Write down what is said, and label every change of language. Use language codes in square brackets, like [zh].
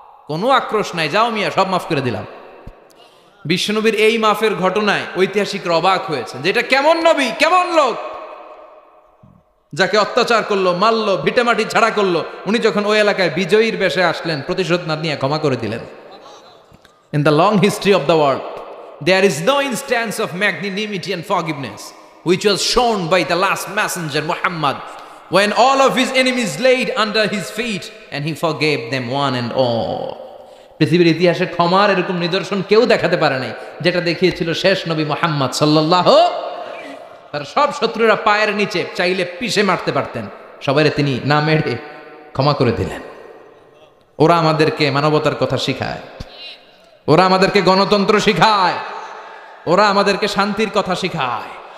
[bn] কোনো আক্রোশ নাই, যাও মিয়া, সব মাফ করে দিলাম। বিশ্বনবীর এই মাফের ঘটনায় ঐতিহাসিকরা অবাক হয়েছে, যেটা কেমন নবী, কেমন লোক, যাকে অত্যাচার করলো, মারলো, ভিটেমাটি ছাড়া করলো, উনি যখন ওই এলাকায় বিজয়ীর বেশে আসলেন, প্রতিশোধ না নিয়ে ক্ষমা করে দিলেন। [en] In the long history of the world, there is no instance of magnanimity and forgiveness which was shown by the last messenger Muhammad, when all of his enemies laid under his feet and he forgave them one and all. [bn] পৃথিবীর ইতিহাসে ক্ষমার এরকম নিদর্শন কেউ দেখাতে পারে নাই, যেটা দেখিয়েছিল শেষ নবী মুহাম্মদ সাল্লাল্লাহু। তার সব শত্রুরা পায়ের নিচে চাইলে পিষে মারতে পারতেন, সবাইরে তিনি না মেরে ক্ষমা করে দিলেন। ওরা আমাদেরকে মানবতার কথা শিখায়, ওরা আমাদেরকে গণতন্ত্র শিখায়, ওরা আমাদেরকে শান্তির কথা শিখায়।